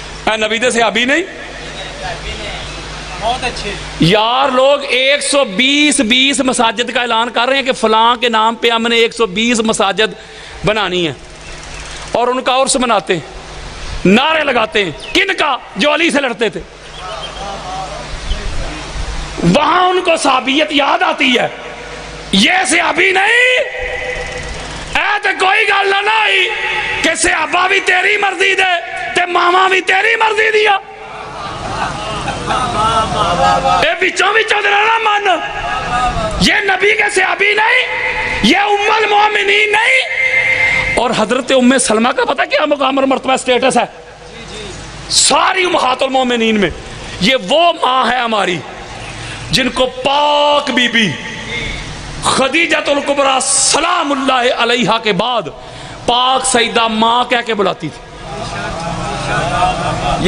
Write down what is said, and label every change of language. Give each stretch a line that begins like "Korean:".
Punjabi: اے نبی دے صحابی نہیں؟
Urdu: یار لوگ 120 مساجد کا اعلان کر رہے ہیں کہ فلاں کے نام پہ ہم نے 120 مساجد بنانی ہے، اور ان کا عرس مناتے ہیں، نعرے لگاتے ہیں. کن کا؟ جو علی سے لڑتے تھے. وہاں ان کو صحابیت یاد آتی ہے، یہ صحابی نہیں.
Punjabi: اے تے کوئی گل نہ آئی کہ صحابہ بھی تیری مرضی دے تے ماما بھی تیری مرضی دیا. اے بچوں نہ من،
Urdu: یہ نبی کے صحابی نہیں، یہ ام المومنین نہیں. اور حضرت ام سلمہ کا پتہ کیا مقام اور مرتبہ سٹیٹس ہے ساری امہات المومنین میں؟ یہ وہ ماں ہے ہماری جن کو پاک بی بی خدیجۃ الکبریٰ سلام اللہ علیہا کے بعد پاک سیدہ ماں کہہ کے بلاتی تھی.